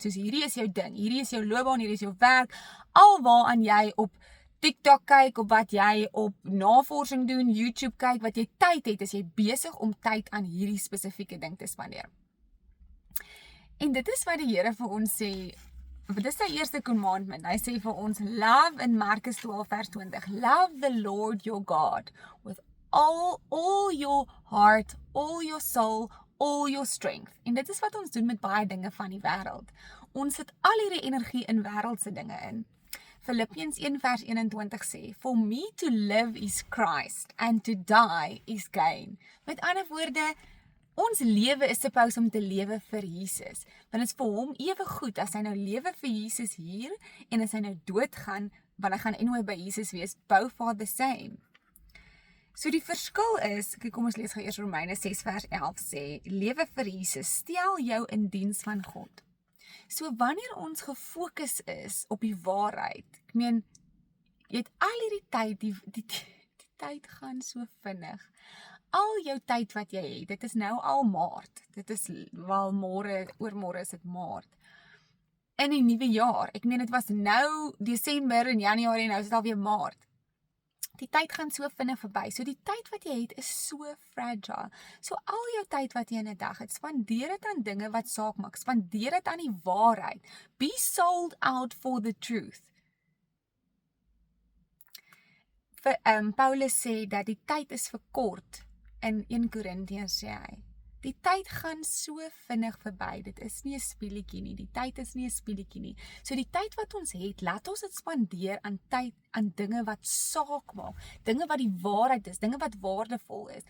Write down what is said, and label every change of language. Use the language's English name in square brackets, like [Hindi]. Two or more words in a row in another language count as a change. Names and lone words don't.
[Afrikaans] Soos hierdie is jou ding, hierdie is jou loopbaan, hierdie is jou werk, al waaraan jy op TikTok kyk, of wat jy op navorsing doen, YouTube kyk, wat jy tyd het, is jy besig om tyd aan hierdie spesifieke ding te spandeer. En dit is wat die Here vir ons sê, dit is sy eerste commandment, hy sê vir ons, love in Markus 12 vers 20, [English] love the Lord your God, with all your heart, all your soul, all your strength. [Afrikaans] En dit is wat ons doen met baie dinge van die wêreld. Ons sit al hierdie energie in wêreldse dinge in. Philippians 1 vers 21 sê, [English] for me to live is Christ, and to die is gain. [Afrikaans] Met ander woorde, ons lewe is supposed om te lewe vir Jesus. Want dit is vir hom ewe goed, as hy nou lewe vir Jesus hier, en as hy nou doodgaan, want hy gaan anyway by Jesus wees, [English] both are the same. [Afrikaans] So die verskil is, kom ons lees gou eers Romeine 6 vers 11 sê, lewe vir Jesus, stel jou in diens van God. So wanneer ons gefokus is op die waarheid, ek meen, jy het al hierdie tyd, die tyd gaan so vinnig. Al jou tyd wat jy het, dit is nou al Maart, dit is wel oormôre is dit Maart. In die nuwe jaar, ek meen dit was nou Desember en Januarie en nou is dit alweer Maart. Die tyd gaan so vinnig verby, so die tyd wat jy het is so fragile. So al jou tyd wat jy in 'n dag het, spandeer dit aan dinge wat saak maak, spandeer dit aan die waarheid. [English] Be sold out for the truth. [Afrikaans] Paulus sê dat die tyd is verkort, in 1 Korintiërs sê hy, die tyd gaan so vinnig verby, dit is nie 'n speletjie nie, die tyd is nie 'n speletjie nie. So die tyd wat ons het, laat ons dit spandeer aan tyd, aan dinge wat saak maak, dinge wat die waarheid is, dinge wat waardevol is.